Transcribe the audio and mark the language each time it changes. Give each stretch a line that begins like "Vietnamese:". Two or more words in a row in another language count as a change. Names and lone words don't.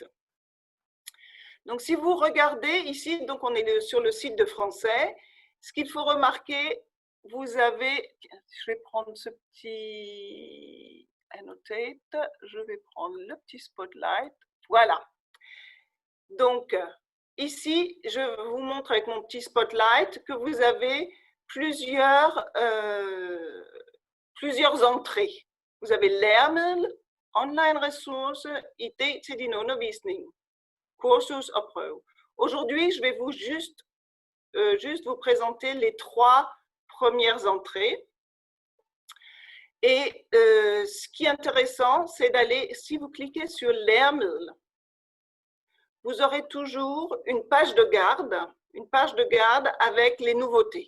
French: Donc, si vous regardez ici, donc on est sur le site de français, ce qu'il faut remarquer, vous avez, je vais prendre ce petit annotate, je vais prendre le petit spotlight, voilà. Donc, ici, je vous montre avec mon petit spotlight que vous avez plusieurs entrées. Vous avez
Danish: Læremiddel, online-ressource, idé til din undervisning, kursus og prøve.
French: Aujourd'hui, je vais vous juste vous présenter les 3 premières entrées. Et ce qui est intéressant, c'est d'aller, si vous cliquez sur Læremiddel, vous aurez toujours une page de garde, une page de garde avec les nouveautés.